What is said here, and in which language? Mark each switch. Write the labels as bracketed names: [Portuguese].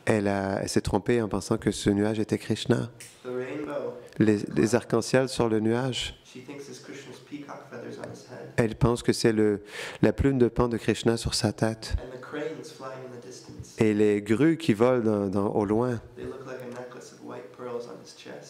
[French] Elle s'est trompée en pensant que ce nuage était Krishna. [English] The rainbow, [French] Les arcs-en-ciel sur le nuage, [English] she thinks is Krishna's peacock feathers on his head. [French] elle pense que c'est la plume de pan de Krishna sur sa tête. [English] And the cranes flying in the distance. [French] Et les grues qui volent au loin, [English] They look like a necklace of white pearls on his chest.